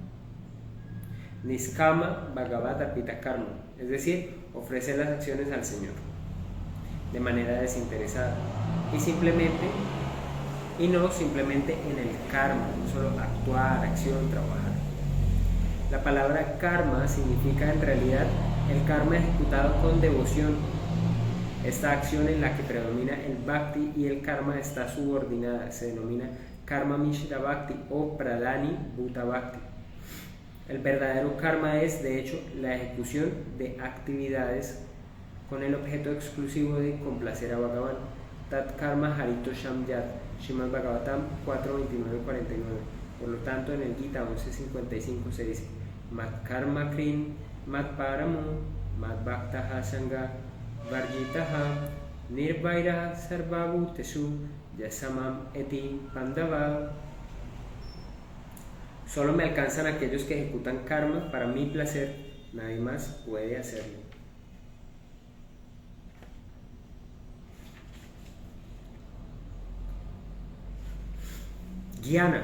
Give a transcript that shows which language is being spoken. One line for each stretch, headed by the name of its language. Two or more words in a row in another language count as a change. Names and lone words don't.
Sanskrit: Niskama Bhagavat Arpita Karma,
Spanish: es decir, ofrecer las acciones al Señor de manera desinteresada y simplemente y no simplemente en el karma, no solo actuar, acción, trabajar. La palabra karma significa en realidad el karma ejecutado con devoción. Esta acción en la que predomina el bhakti y el karma está subordinada se denomina
Sanskrit: karma mishra bhakti
Spanish: o
Sanskrit: pradhani bhuta bhakti.
Spanish: El verdadero karma es, de hecho, la ejecución de actividades con el objeto exclusivo de complacer a Bhagavan.
Sanskrit: Tat karma harito shamyat, Srimad Bhagavatam 4.29-49.
Spanish: Por lo tanto, en el Gita 11.55 se dice
Sanskrit: mat karma krin, mat paramo, mat bhaktaha sangha, varjitaha, nirvairaha sarvabhutesu, yasamam eti pandava.
Spanish: Solo me alcanzan aquellos que ejecutan karma para mi placer, nadie más puede hacerlo. Jnana.